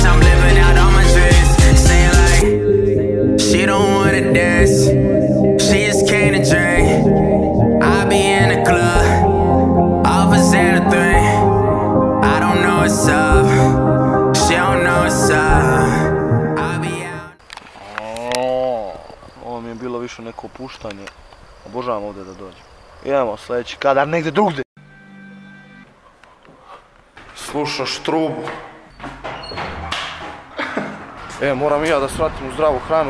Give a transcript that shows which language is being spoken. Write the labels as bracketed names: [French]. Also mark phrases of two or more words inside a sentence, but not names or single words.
[English] I'm living out all my dreams. Saying like, she don't wanna dance. She just came to drink. I be in the club. Offers and a thing. I don't know what's up. She don't know what's up. [Serbian] Ovo mi je bilo više neko opuštanje. Obožavam ovdje da dođem. Idemo sljedeći kadar negdje drugdje. Slušaš trubu. Moram i ja da svratim u zdravu hranu.